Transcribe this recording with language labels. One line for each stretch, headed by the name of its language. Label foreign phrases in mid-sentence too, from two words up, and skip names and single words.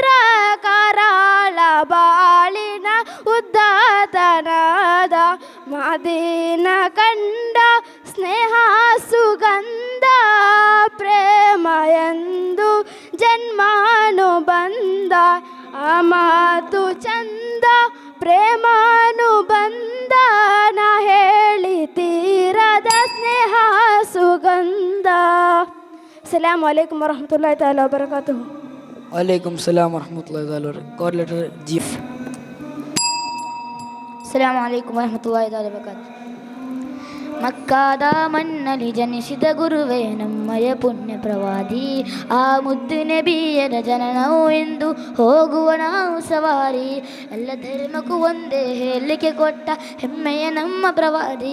Kannada: ಕರಾಳ ಬಾಳಿನ ಉದ್ದಾತನಾದ ಮದೀನ ಕಂಡ ಸ್ನೇಹ ಸುಗಂಧ ಪ್ರೇಮ ಎಂದು ಜನ್ಮಾನುಬಂಧ ಆ ಮಾತು ಚಂದ ಪ್ರೇಮಾನುಬಂಧ ನಾ ಹೇಳಿ ತೀರದ ಸ್ನೇಹ ಸುಗಂಧ.
Arabic: السلام عليكم ورحمة الله تعالى وبركاته. وعليكم السلام ورحمة الله تعالى कोऑर्डिनेटर जी. السلام عليكم ورحمة الله تعالى وبركاته.
Kannada: ಮಕ್ಕಾದ ಮಣ್ಣಲ್ಲಿ ಜನಿಸಿದ ಗುರುವೇ ನಮ್ಮಯ ಪುಣ್ಯ ಪ್ರವಾದಿ, ಆ ಮುದ್ದು ನಬಿಯರ ಜನನವು ಎಂದು ಹೋಗುವ ನಾವು ಸವಾರಿ, ಎಲ್ಲ ಧರ್ಮಕ್ಕೂ ಒಂದೇ ಹೇಳಲಿಕ್ಕೆ ಕೊಟ್ಟ ಹೆಮ್ಮೆಯ ನಮ್ಮ ಪ್ರವಾದಿ.